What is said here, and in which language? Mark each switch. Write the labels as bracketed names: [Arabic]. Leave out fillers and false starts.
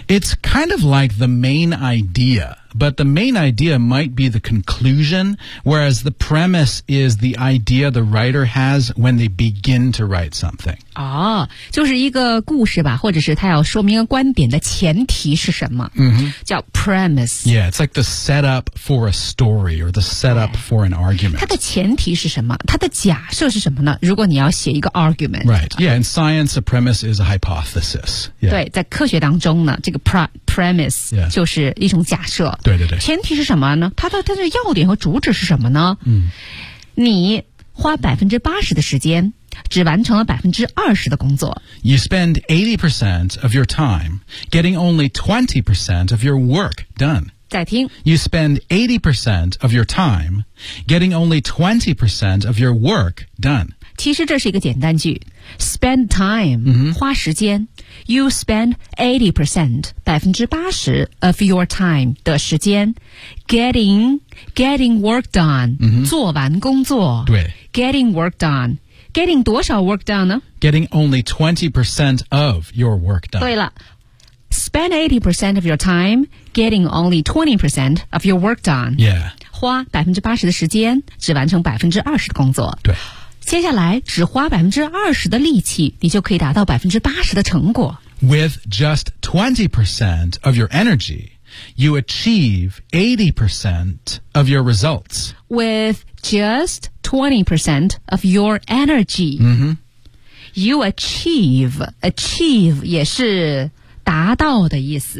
[English] It's kind of like the main ideaBut the main idea might be the conclusion, whereas the premise is the idea the writer has when they begin to write something. [Chinese] 哦，就是一个故事吧，或者是他要说明一个观点的前提是什么？嗯哼，叫 premise. [English] Yeah, it's like the setup for a story or the setup for an argument. [Chinese] 它的前提是什么？它的假设是什么呢？如果你要写一个 argument. [English] Right, yeah, in science, a premise is a hypothesis. Yeah. [Chinese] 对，在科学当中呢，这个 premise、 [English] yeah. [Chinese] 就是一种假设。对对对，前提是什么呢？它的要点和主旨是什么呢？嗯，你花80%的时间，只完成了20%的工作。 [English] You spend 80% of your time getting only 20% of your work done. [Chinese] 再听。 [English] You spend 80% of your time getting only 20% of your work done. [Chinese] 其实这是一个简单句 ， [English] spend time、 [Chinese] 嗯、花时间。 [English] You spend 80%, 80% of your time 的时间 getting work done,、 mm-hmm. [Chinese] 做完工作。对。 [English] Getting work done. Getting [Chinese] 多少 [English] work done 呢? Getting only 20% of your work done. [Chinese] 对了。 [English] Spend 80% of your time getting only 20% of your work done. Yeah. [Chinese] 花80%的时间只完成20%的工作。对。接下来只花20%的力气，你就可以达到80%的成果。 [English] With just 20% of your energy, you achieve 80% of your results. With just 20% of your energy,、 mm-hmm. you achieve [Chinese] 也是达到的意思。